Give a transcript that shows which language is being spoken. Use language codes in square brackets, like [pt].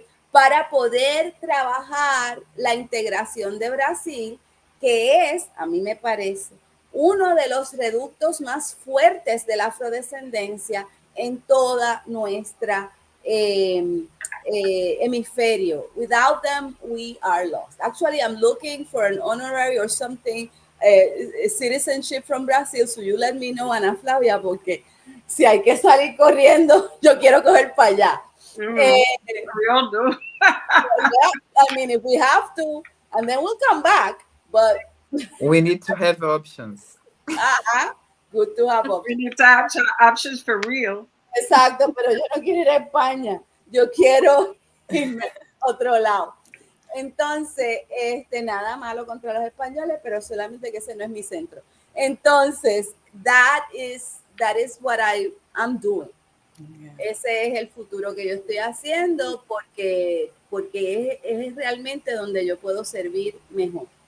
[es] para poder trabajar la integración de Brasil, que es, a mí me parece, uno de los reductos más fuertes de la afrodescendencia en toda nuestra hemisferio. [en] Without them, we are lost. Actually, I'm looking for an honorary or something, citizenship from Brazil, so you let me know, Ana Flavia, [es] porque si hay que salir corriendo, yo quiero coger para allá. [en] We all do. I mean, if we have to, and then we'll come back, but we need to have options. Good to have options. We need to have options for real. [es] Exacto, pero yo no quiero ir a España, yo quiero irme a otro lado. Entonces, nada malo contra los españoles, pero solamente que ese no es mi centro. Entonces, [en] that is what I'm doing. Yeah. [es] Ese es el futuro que yo estoy haciendo porque es realmente donde yo puedo servir mejor.